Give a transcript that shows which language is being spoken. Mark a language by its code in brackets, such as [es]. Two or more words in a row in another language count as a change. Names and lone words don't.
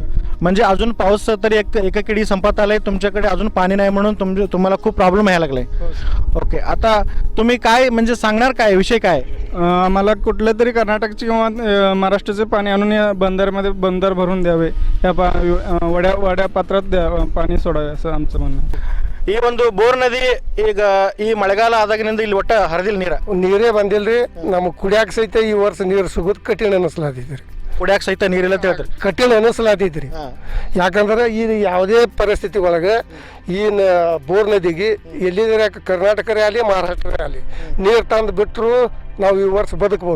[mr] म्हणजे अजून पाऊस तरी एका किडी संपत आलाय, तुमच्याकडे अजून पाणी नाही म्हणून तुम्हाला खूप प्रॉब्लेम यायला लागलाय. ओके, आता तुम्ही काय म्हणजे सांगणार काय, विषय काय? आम्हाला कुठलं तरी कर्नाटकचे किंवा महाराष्ट्राचे पाणी आणून या बंदरमध्ये बंदर भरून द्यावे. या वड्या पात्रात पाणी सोडावे असं आमचं म्हणणं. [kn] ಈ ಒಂದು ಬೋರ್ ನದಿ ಈಗ ಈ ಮಳೆಗಾಲ ಆದಾಗಿನಿಂದ ಇಲ್ಲಿ ಒಟ್ಟ ಹರಿದಿಲ್ಲ ನೀರೇ ಬಂದಿಲ್ರಿ, ನಮಗೆ ಕುಡಿಯಾಕ ಸಹಿತ ಈ ವರ್ಷ ನೀರು ಸಿಗೋದು कठीण ನಸಲಾತಿ. ಕುಡಿಯಾಕ ಸಹಿತ ನೀರಿಲ್ಲ ಅಂತ ಹೇಳ್ತಾರೆ. ಕಠಿಣ ಅನಿಸ್ಲಾತೈತ್ರಿ. ಯಾಕಂದ್ರೆ ಈ ಯಾವುದೇ ಪರಿಸ್ಥಿತಿ ಒಳಗೆ ಈ ಬೋರ್ ನದಿಗೆ ಎಲ್ಲಿದ್ರೆ ಕರ್ನಾಟಕರೇ ಆಗಲಿ ಮಹಾರಾಷ್ಟ್ರೇ ಆಗಲಿ ನೀರು ತಂದು ಬಿಟ್ಟರು ನಾವು ಈ ವರ್ಷ ಬದುಕ್ಬೋದು.